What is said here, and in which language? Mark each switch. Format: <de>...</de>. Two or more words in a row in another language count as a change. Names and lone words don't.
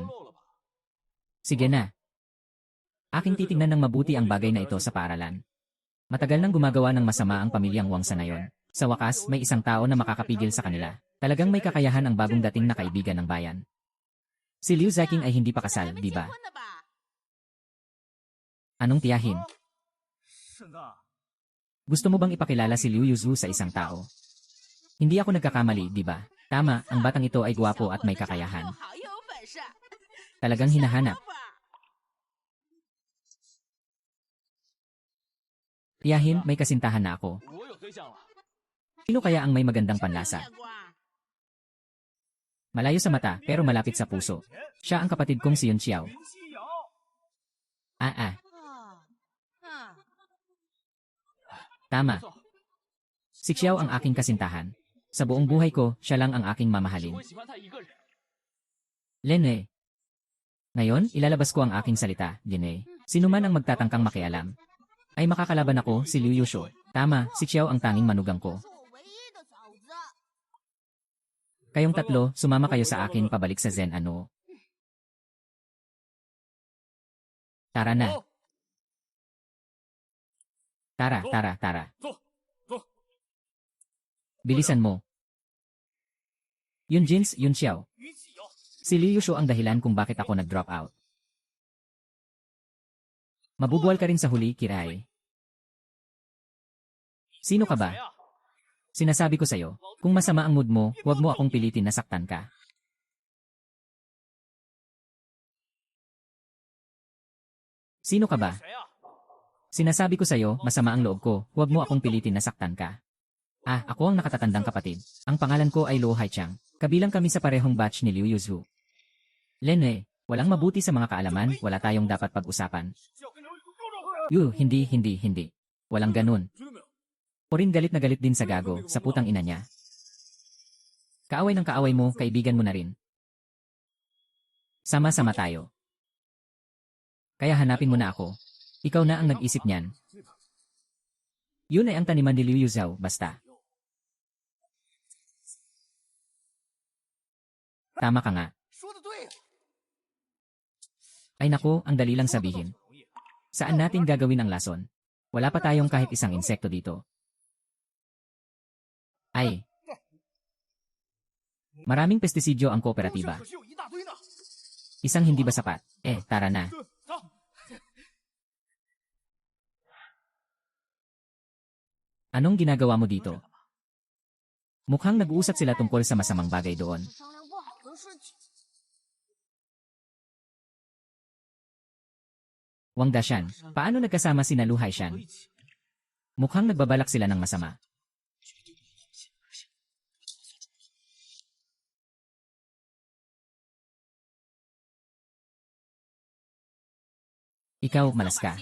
<tl>Sige na. Aking titignan ng mabuti ang bagay na ito sa paaralan. Matagal nang gumagawa ng masama ang pamilyang Wang sa nayon. Sa wakas, may isang tao na makakapigil sa kanila. Talagang may kakayahan ang bagong dating na kaibigan ng bayan. Si Liu Ziqing ay hindi pa kasal,</tl> <zh>还没</zh> <tl>di</tl> <zh>结</zh> <tl>ba?</tl> <zh>婚呢吧？</zh> <tl>Anong tiyahin?</tl> <zh>婶子，</zh> <tl>Gusto mo bang ipakilala si Liu Yuzu sa isang tao? Hindi ako nagkakamali, di ba? Tama, ang batang ito ay gwapo at may</tl> <zh>又</zh> <tl>kakayahan.</tl> <zh>好又有本事，</zh> <tl>Talagang hinahanap.</tl> <zh>想法</zh> <tl>Tiyahin, may kasintahan na ako.</tl> <zh>我有对象了。</zh> <tl>Sino kaya ang may magandang</tl> <zh>没</zh> <tl>panlasa?</tl> <zh>见过啊。</zh> <tl>Malayo sa mata, pero malapit sa puso. Siya ang kapatid kong si Yun Xiao. 林夕瑶， Ah,</tl> <zh>啊啊！</zh> <tl>tama. Si Xiao ang aking kasintahan. Sa buong buhay ko, siya lang ang aking</tl> <zh>只</zh> <tl>mamahalin.</tl> <zh>会喜欢他一个人。</zh> <tl>Lene. Ngayon, ilalabas ko ang aking salita, Lene. Sino man ang magtatangkang makialam, ay makakalaban ako, si Liu Yushu. Tama, si Xiao ang tanging manugang ko.</tl> <zh>是我唯一的嫂子。</zh> <tl>Kayong tatlo, sumama kayo sa akin pabalik sa Zen ano. Tara na. Tara.</tl> <zh>走走，</zh> <tl>Bilisan mo. Yun Jins, Yun Xiao. 云夕瑶， Si Liu Yushu ang dahilan kung bakit ako nag-drop out. Mabubuwal ka rin sa huli, Kirai. Sino ka ba?</tl> <zh>谁呀？</zh> <tl>Sinasabi ko sa'yo, kung masama ang mood mo, huwag mo akong pilitin na saktan ka. Sino ka ba?</tl> <zh>谁呀？</zh> <tl>Sinasabi ko sa'yo, masama ang loob ko, huwag mo akong pilitin na saktan ka. Ah, ako ang nakatatandang kapatid. Ang pangalan ko ay Luo Haichang. Kabilang kami sa parehong batch ni Liu Yuzu. Lene, walang mabuti sa mga kaalaman, wala tayong dapat pag-usapan.</tl> <zh>要跟刘宇说说。</zh> <tl>Hindi. Walang ganun.</tl> <zh>听到没有？</zh> <tl>O rin galit na galit din sa gago, sa putang ina niya. Kaaway ng kaaway mo, kaibigan mo na rin. Sama-sama tayo. Kaya hanapin mo na ako. Ikaw na ang nag-isip niyan. Yun ay ang taniman ni Liu Yuzhao, basta. Tama ka nga.</tl> <zh>说的对。</zh> <tl>Ay nako, ang dali lang sabihin. Saan natin gagawin ang lason? Wala pa tayong kahit isang insekto dito. Ay, Maraming pestisidyo ang</tl> <zh>这</zh> <tl>kooperatiba.</tl> <zh>可是有一大堆呢。</zh> <tl>Isang hindi ba sapat? Tara na.</tl> <zh>走。</zh> <tl>Anong ginagawa mo dito? Mukhang nag-uusap sila tungkol sa masamang bagay doon.</tl> <zh>商量不好的事情。</zh> <tl>Wang Dashan, paano nagkasama sina Lu Haishan? Mukhang nagbabalak sila ng masama. Ikaw, malas ka.</tl>